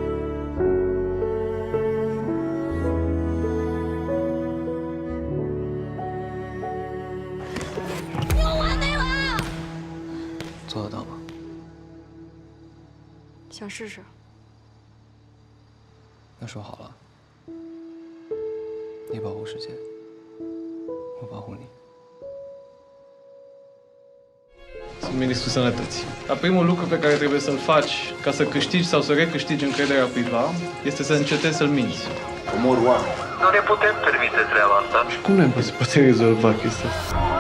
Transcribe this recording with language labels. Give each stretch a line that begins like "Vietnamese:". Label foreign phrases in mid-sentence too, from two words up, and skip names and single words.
Chinese: 我完美了！做得到吗？想试试。那说好了，你保护世界，我保护你。
Romanian: Sunt ministrul sănătății. Dar primul lucru pe care trebuie să-l faci ca să câștigi sau să recâștigi încrederea cuiva este să încetezi să-l minți. Omor oameni. Nu ne putem permite treaba asta. Și cum ne poate rezolva chestia asta?